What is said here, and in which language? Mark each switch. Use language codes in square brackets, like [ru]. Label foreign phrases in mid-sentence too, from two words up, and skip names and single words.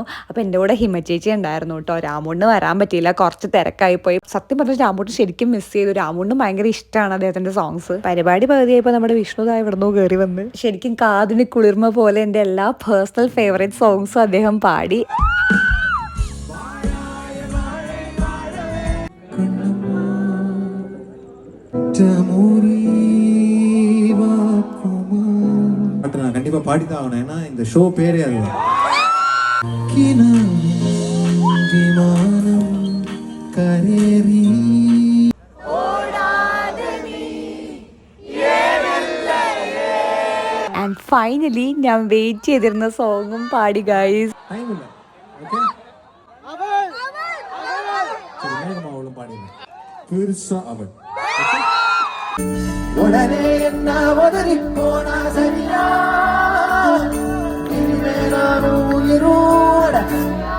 [ml] അപ്പോൾ എൻ്റെ കൂടെ ഹിമ ചേച്ചി ഉണ്ടായിരുന്നു കേട്ടോ. രാമുണ്ണ് വരാൻ പറ്റിയില്ല, കുറച്ച് തിരക്കായിപ്പോയി. സത്യം പറഞ്ഞാൽ രാമുണ്ണ് ശരിക്കും മിസ് ചെയ്തു. രാമുണ്ണ് ഭയങ്കര ഇഷ്ടമാണ് അദ്ദേഹത്തിൻ്റെ സോങ്സ്. പരിപാടി പകുതിയായപ്പോൾ നമ്മുടെ വിഷ്ണുതായി ഇവിടുന്ന് കയറി വന്ന് ശരിക്കും കാതിന് കുളിർമ പോലെ എൻ്റെ എല്ലാ പേഴ്സണൽ ഫേവറേറ്റ് സോങ്സും അദ്ദേഹം പാടി. [ta] நான் கண்டிப்பா பாடிதான் ஆகணும், ஏன்னா இந்த ஷோ பேரே அதுதான். [en] And finally [ml] ഞാൻ വെയിറ്റ് ചെയ്തിരുന്ന സോങ്ങും പാടി ഗൈസ്. [ta] உடனே என்ன உதறி போனா சரியா, இனிமே நானும் உயிரோட